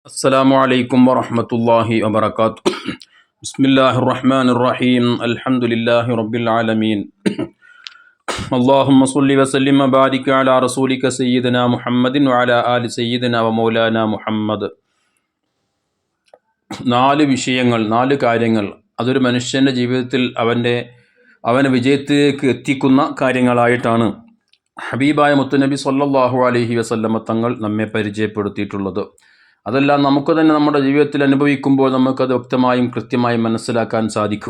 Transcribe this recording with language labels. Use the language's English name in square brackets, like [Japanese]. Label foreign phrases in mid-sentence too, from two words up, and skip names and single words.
[Arabic] السلام عليكم ورحمة الله وبركاته. بسم الله الرحمن الرحيم. الحمد لله رب العالمين. اللهم صل وسلم وبارك على رسولك سيدنا محمد وعلى آل سيدنا ومولانا محمد. [Malayalam] നാല് വിഷയങ്ങൾ, നാല് കാര്യങ്ങൾ, അതൊരു മനുഷ്യൻ്റെ ജീവിതത്തിൽ അവനെ വിജയത്തിലേക്ക് എത്തിക്കുന്ന കാര്യങ്ങളായിട്ടാണ് ഹബീബായ മുത്തുനബി [Arabic] صلى الله عليه وسلم [Malayalam] തങ്ങൾ നമ്മെ പരിചയപ്പെടുത്തിയിട്ടുള്ളത്. അതെല്ലാം നമുക്ക് തന്നെ നമ്മുടെ ജീവിതത്തിൽ അനുഭവിക്കുമ്പോൾ നമുക്കത് വ്യക്തമായും കൃത്യമായും മനസ്സിലാക്കാൻ സാധിക്കും.